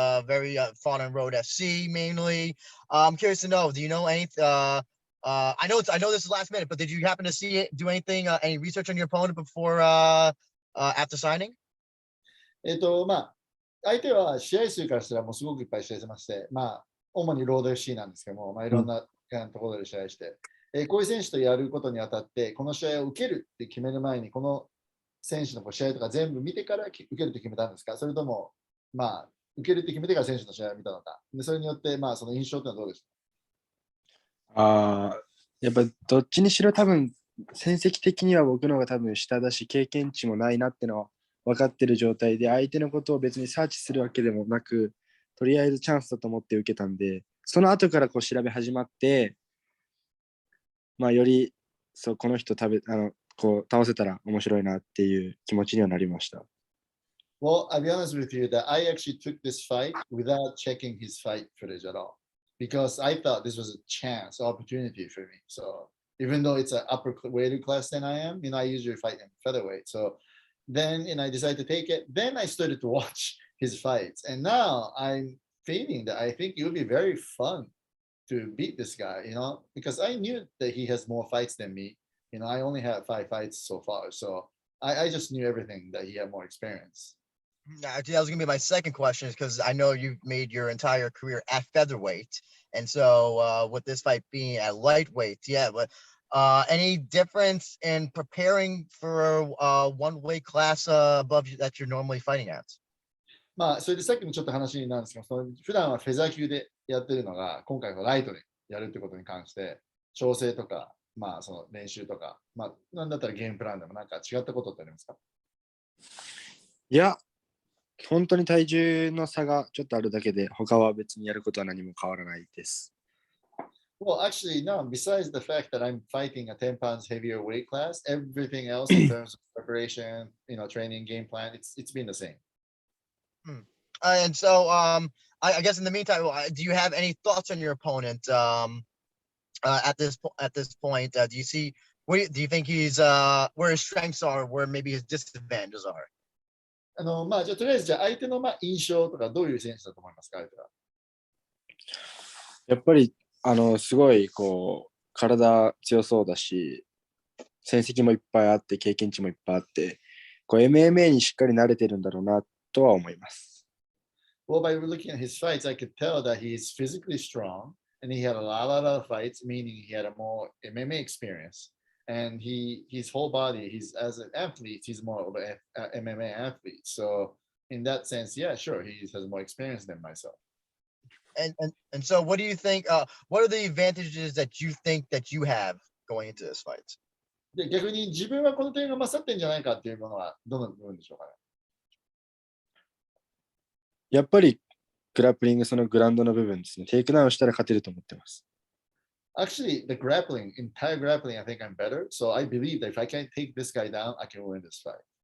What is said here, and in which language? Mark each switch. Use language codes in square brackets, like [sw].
[en] Very fought on Road FC mainly. I'm curious to know. Do you know anything? I know this is last minute, but did you happen to do anything, any research on your opponent before after signing? [ja] 相手は試合数からしたらもうすごくいっぱい試合してまして、主にロード FC なんですけども、いろんなところで試合して、こういう選手とやることにあたって、この試合を受けるって決める前に、この選手の試合とか全部見てから受けるって決めたんですか？それとも、受けるって決めてから選手の試合を見たのか。でそれによって、その印象ってのはどうですか？やっぱどっちにしろ多分、戦績的には僕の方が多分下だし、経験値もないなってのは分かってる状態で、相手のことを別にサーチするわけでもなく、とりあえずチャンスだと思って受けたんで、その後から調べ始まって、よりこの人倒せたら面白いなっていう気持ちにはなりました。 [en] Well, I'll be honest with you that I actually took this fight without checking his fight footage at all. because I thought this was a chance, opportunity for me. So even though it's an upper weighted class than I am, I usually fight in featherweight. So then, I decided to take it. Then I started to watch his fights, and now I'm feeling that I think it would be very fun to beat this guy, because I knew that he has more fights than me. I only had 5 fights so far. So I just knew everything that he had more experience. Actually, that was gonna be my second question, is because I know you've made your entire career at featherweight, and so with this fight being at lightweight, yeah. But any difference in preparing for one weight class above you that you're normally fighting at? [ja] まあ、それでさっきもちょっと話になるんですけど、普段はフェザー級でやってるのが、今回はライトでやるってことに関して、調整とか、その練習とか、なんだったらゲームプランでもなんか違ったことってありますか？いや、本当に体重の差がちょっとあるだけで、他は別にやることは何も変わらないです。 [en] Well, actually, no. Besides the fact that I'm fighting a 10 pounds heavier weight class, everything else in terms of preparation, training, game plan, it's been the same. And so, I guess in the meantime, do you have any thoughts on your opponent at this point? Do you see do you think he's where his strengths are, where maybe his disadvantages are? [ja] じゃあとりあえず相手の印象とかどういう選手だと思いますか、相手は。やっぱりすごい体強そうだし、戦績もいっぱいあって、経験値もいっぱいあって、MMA にしっかり慣れてるんだろうなとは思います。 [en] Well, by looking at his fights, I could tell that he is physically strong and he had a lot of fights, meaning he had a more MMA experience. And his whole body, as an athlete, he's more of an MMA athlete. So in that sense, yeah, sure, he has more experience than myself. And so, what do you think? What are the advantages that you think that you have going into this fight? [ja] で、逆に自分はこの点が勝ってんじゃないかっていうものはどの部分でしょうかね。やっぱりグラップリング、そのグラウンドの部分ですね。テイクダウンしたら勝てると思ってます。 [en] Actually, the grappling, entire grappling, I think I'm better. So I believe that if I can take this guy down, I can win this fight.